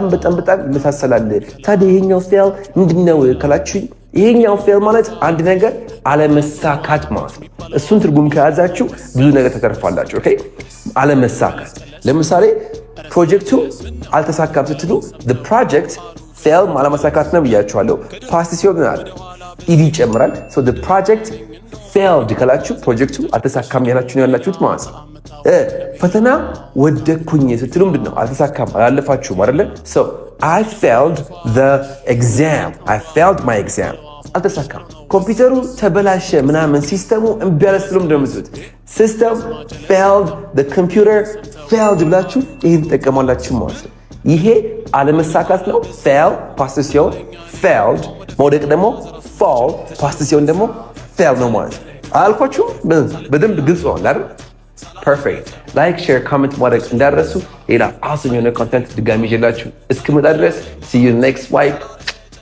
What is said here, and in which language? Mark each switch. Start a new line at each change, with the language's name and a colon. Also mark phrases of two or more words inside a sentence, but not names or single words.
Amharic: ይመሳሰላል። ታዲያ ይሄኛው fail ምንድነው ካላችሁ ይሄኛው fail ማለት አንድ ነገር አለመሳካት ማለት ነው። እሱን ትርጉም ከያዛችሁ ብዙ ነገር ተተርፋላችሁ። ኦኬ አለመሳካት ለምሳሌ ፕሮጀክቱ አልተሳካም ስትሉ
English: the project failed
Amharic: አለመሳካት ነው ብያችኋለሁ። ፓስት ሲሆን ኢዲ ይጨምራል።
English: so the project failed
Amharic: ካላችሁ ፕሮጀክቱ አልተሳካም ያላችሁ ነው ያላችሁት ማለት ነው። ፈተና ወደኩኝ ስትሉ ምንድነው? አልተሳካም አላለፋችሁም አይደለ?
English: so I failed the exam. I failed my exam.
Amharic: አልተሳካም። ኮምፒውተሩ ተበላሸ ምናምን ሲስተሙ እምቢ አለ ስትሉ ምንድነው የምትሉት?
English: system failed, the computer failed
Amharic: ብላችሁ ይሄን ተጠቀማላችሁ ማለት ነው። ይሄ አለመሳካት ነው። fail ፓስት ሲሆን failed፣ መውደቅ ደግሞ fall ፓስት ሲሆን ደግሞ fail ነው ማለት ነው። አልኳችሁ በደንብ ግልጽ ነው አይደል? ፐርፌክት።
English: like share comment
Amharic: ማድረግ እንዳትረሱ። ሌላ አውሰም የሆነ ኮንተንት ድጋሚ ይዤላችሁ እስክመጣ ድረስ
English: see you next wipe